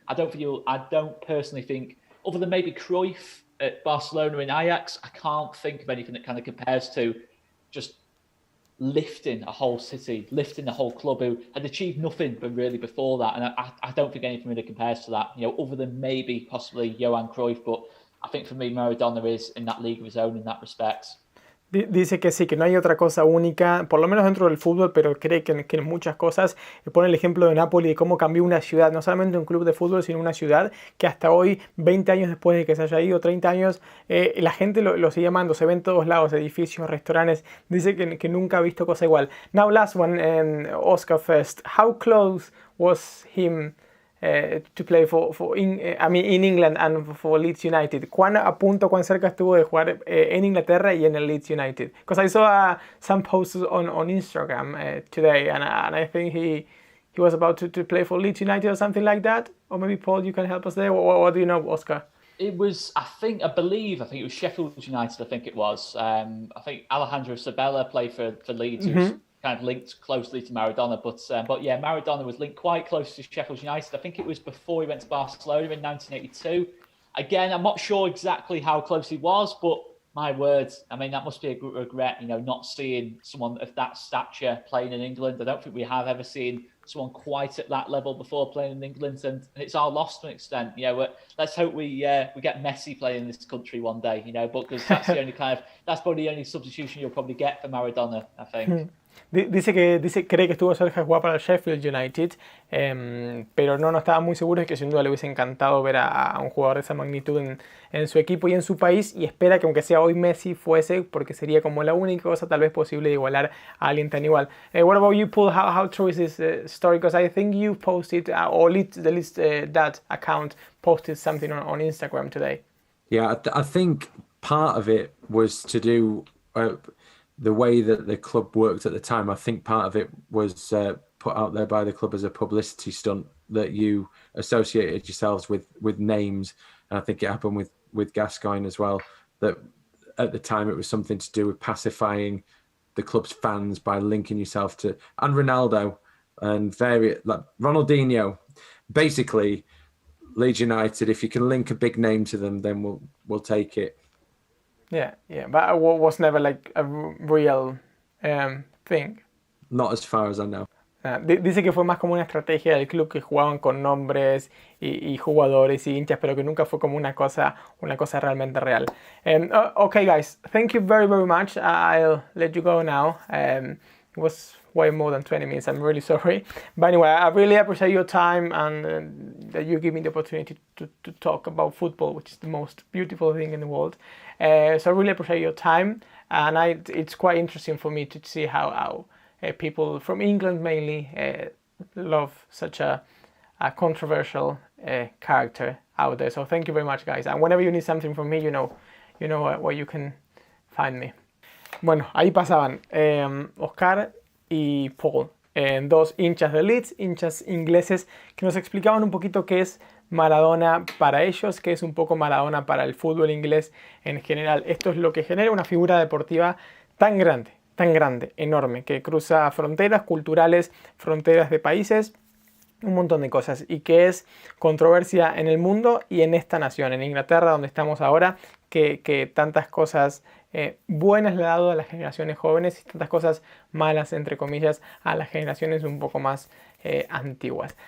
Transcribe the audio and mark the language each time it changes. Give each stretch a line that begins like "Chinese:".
English: I don't personally think, other than maybe Cruyff at Barcelona and Ajax, I can't think of anything that kind of compares to just lifting a whole city, lifting the whole club, who had achieved nothing but really before that. And I don't think anything really compares to that, other than maybe possibly Johan Cruyff. But I think for me, Maradona is in that league of his own in that respect.
Spanish: Dice que sí, que no hay otra cosa única, por lo menos dentro del fútbol, pero cree que en muchas cosas. Pone el ejemplo de Napoli, de cómo cambió una ciudad, no solamente un club de fútbol, sino una ciudad que hasta hoy, 20 años después de que se haya ido, 30 años, la gente lo sigue amando, se ve en todos lados, edificios, restaurantes. Dice que nunca ha visto cosa igual.
English: Now last one, Oscar first. How close was him to play in England and for Leeds United?
Spanish: ¿Cuán a punto, cuán cerca estuvo de jugar en Inglaterra y en el Leeds United?
English: Because I saw some posts on Instagram today, and I think he was about to play for Leeds United or something like that. Or maybe Paul, you can help us there. What do you know, Oscar? It was, I believe it was Sheffield United. I think it was. I think Alejandro Sabella played for Leeds, who's kind of linked closely to Maradona. But yeah, Maradona was linked quite close to Sheffield United. I think it was before he went to Barcelona in 1982. Again, I'm not sure exactly how close he was, but my word, I mean, that must be a regret, not seeing someone of that stature playing in England. I don't think we have ever seen someone quite at that level before playing in England, and it's our loss to an extent. Let's hope we get Messi playing in this country one day. But because that's that's probably the only substitution you'll probably get for Maradona, I think.
Spanish: Cree que estuvo cerca de jugar para el Sheffield United, pero no estaba muy seguro de que sin duda le hubiese encantado ver a un jugador de esa magnitud en su equipo y en su país, y espera que aunque sea hoy Messi fuese, porque sería como la única cosa tal vez posible de igualar a alguien tan igual.
English: What about you, Paul? How true is this story? Because I think you posted, or the list that account posted something on Instagram today. Yeah, I think part of it was to do the way that the club worked at the time. I think part of it was put out there by the club as a publicity stunt, that you associated yourselves with names. And I think it happened with Gascoigne as well, that at the time it was something to do with pacifying the club's fans by linking yourself to, and Ronaldo and like Ronaldinho. Basically, Leeds United, if you can link a big name to them, then we'll take it. Yeah, but it was never like a real thing. Not as far as I know.
Spanish: Dice que fue más como una estrategia del club, que jugaban con nombres y jugadores y hinchas, pero que nunca fue como una cosa realmente real.
English: Okay, guys, thank you very, very much. I'll let you go now. It was way more than 20 minutes. I'm really sorry. But anyway, I really appreciate your time and that you give me the opportunity to talk about football, which is the most beautiful thing in the world. So I really appreciate your time. And it's quite interesting for me to see how people from England mainly love such a controversial character out there. So thank you very much, guys. And whenever you need something from me, you know where you can find me.
Spanish: Bueno, ahí pasaban Oscar y Paul, dos hinchas de Leeds, hinchas ingleses, que nos explicaban un poquito qué es Maradona para ellos, qué es un poco Maradona para el fútbol inglés en general. Esto es lo que genera una figura deportiva tan grande, enorme, que cruza fronteras culturales, fronteras de países, un montón de cosas, y que es controversia en el mundo y en esta nación, en Inglaterra, donde estamos ahora, que tantas cosas buenas le ha dado a las generaciones jóvenes y tantas cosas malas, entre comillas, a las generaciones un poco más antiguas.